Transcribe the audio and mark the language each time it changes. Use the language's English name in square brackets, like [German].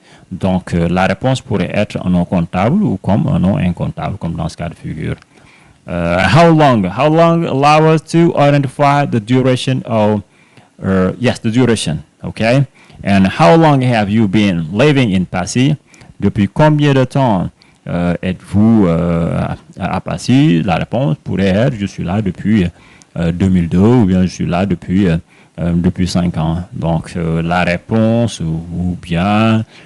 [French] Donc, la réponse pourrait être un nom comptable ou comme un nom incomptable, comme dans ce cas de figure. [English] How long allow us to identify the duration of, the duration, okay? And how long have you been living in Passy? [French] Depuis combien de temps êtes-vous à Passy? La réponse pourrait être, je suis là depuis 2002 ou bien je suis là depuis 5 ans. Donc, la réponse ou bien...